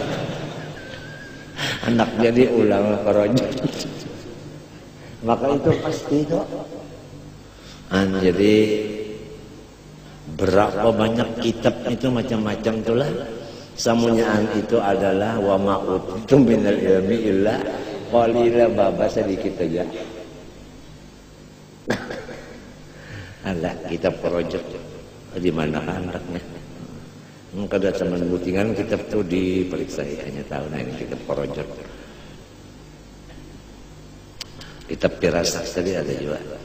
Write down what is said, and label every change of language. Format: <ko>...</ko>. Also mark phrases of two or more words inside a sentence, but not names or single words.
<bjn>Anak jadi ulama kerojot. Maka itu pasti itu. Jadi berapa banyak kitab itu macam-macam itulah. Samunyaan itu adalah</bjn> <ar>وما أوتيتم من العلم إلا قليلا,</ar> <bjn>baba sedikit aja. Ada kitab kerojot di mana anaknya? Kada zaman butingan kitab itu diperiksa hanya tahu nah ini kitab kerojot. Kitab firasat tadi ada juga.</bjn>